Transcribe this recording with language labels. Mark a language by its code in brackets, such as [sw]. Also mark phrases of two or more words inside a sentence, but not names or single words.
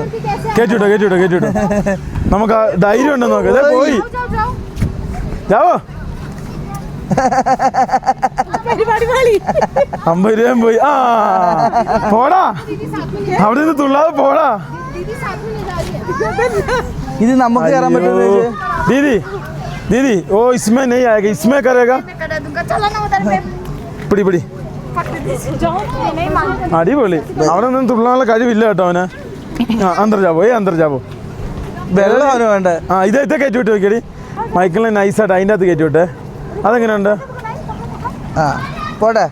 [ml] കേട്ടിട്ടോ. നമുക്ക് ധൈര്യം ഉണ്ടെന്ന് നോക്കാം. ഇതേ പോയി ജാവോ. 50 രൂപയും പോയി. ആ പോടാ, അവിടെ നിന്ന് തുള്ളാതെ പോടാ. ഇത് നമുക്ക് കയറാൻ പറ്റുമോ? [hi] दीदी ओ इसमें नहीं आएगा, इसमें करेगा. [ml] പിടി അടിപൊളി. അവിടെ ഒന്നും തുള്ളാനുള്ള കഴിവില്ല കേട്ടോ അവന്. [hi] अंदर जाओ [ml] വെള്ളം അവന് വേണ്ട. ആ ഇതേ കയറ്റി വിട്ട് നോക്കിയടി. മൈക്കിളിനെ നൈസായിട്ട് അതിൻ്റെ അകത്ത് കയറ്റി വിട്ടെ. അതെങ്ങനെയുണ്ട്? പോട്ടെ